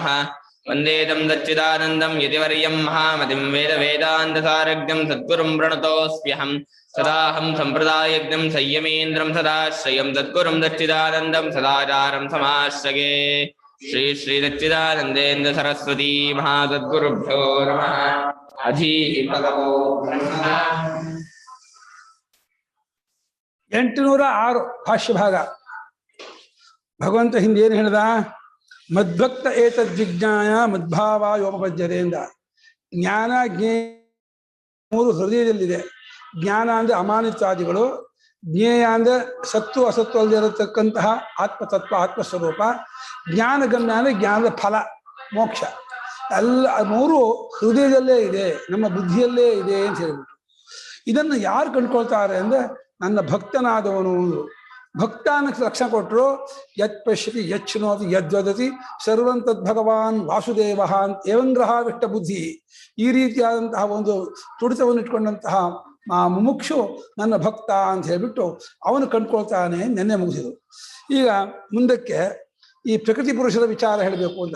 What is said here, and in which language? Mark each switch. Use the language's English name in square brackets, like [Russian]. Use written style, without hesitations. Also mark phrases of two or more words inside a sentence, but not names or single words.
[Sanskrit] वन्देदं दच्चिदानन्दं यतिवर्यं महामतिं वेदवेदान्तसारज्ञं सद्गुरुं प्रणतोऽस्म्यहम् सदाहं सम्प्रदायज्ञं संयमेन्द्रं सदाश्रयं सद्गुरुं दच्चिदानन्दं सदाचारं समाश्रये। श्री श्री दच्चिदानन्देन्द्र सरस्वती महासद्गुरुभ्यो नमः। अधीभगवो ब्रह्म [Kannada] 806 ಭಾಷ್ಯ ಭಾಗ. ಭಗವಂತ ಹಿಂದೆ ಏನು ಹೇಳ್ದ? [Sanskrit] ಮದ್ಭಕ್ತ ಏತದ್ವಿಜ್ಞಾಯ ಮದ್ಭಾವಾಯೋಪಪದ್ಯತೆ ಎಂದ. [Kannada] ಜ್ಞಾನ ಜ್ಞೇಯ ಮೂರು ಹೃದಯದಲ್ಲಿದೆ. ಜ್ಞಾನ ಅಂದ್ರೆ ಅಮಾನಿತ್ವಾದಿಗಳು, ಜ್ಞೇಯ ಅಂದ್ರೆ ಸತ್ತು ಅಸತ್ತು ಅಲ್ಲದೆ ಇರತಕ್ಕಂತಹ ಆತ್ಮತತ್ವ ಆತ್ಮಸ್ವರೂಪ, ಜ್ಞಾನಗಮ್ಯ ಅಂದ್ರೆ ಜ್ಞಾನದ ಫಲ ಮೋಕ್ಷ. ಎಲ್ಲ ಮೂರು ಹೃದಯದಲ್ಲೇ ಇದೆ, ನಮ್ಮ ಬುದ್ಧಿಯಲ್ಲೇ ಇದೆ ಅಂತ ಹೇಳ್ಬಿಟ್ಟು ಇದನ್ನು ಯಾರು ಕಂಡುಕೊಳ್ತಾರೆ ಅಂದ್ರೆ ನನ್ನ ಭಕ್ತನಾದವನು. ಭಕ್ತಾನಕ್ಕೆ ಲಕ್ಷಣ ಕೊಟ್ಟರು, [Sanskrit] ಯತ್ ಪಶ್ಯತಿ ಯಚ್ಛೃಣೋತಿ ಯದ್ವದತಿ ಸರ್ವಂ ತದ್ಭಗವಾನ್ ವಾಸುದೇವ ಅಂತ ಏವಂಗ್ರಹಾವಿಷ್ಟ ಬುದ್ಧಿ. [Kannada] ಈ ರೀತಿಯಾದಂತಹ ಒಂದು ತುಡಿತವನ್ನು ಇಟ್ಕೊಂಡಂತಹ ಮುಮುಕ್ಷು ನನ್ನ ಭಕ್ತ ಅಂತ ಹೇಳ್ಬಿಟ್ಟು ಅವನು ಕಂಡುಕೊಳ್ತಾನೆ. ನೆನ್ನೆ ಮುಗಿಸಿದ್ರು. ಈಗ ಮುಂದಕ್ಕೆ ಈ ಪ್ರಕೃತಿ ಪುರುಷರ ವಿಚಾರ ಹೇಳಬೇಕು ಅಂತ.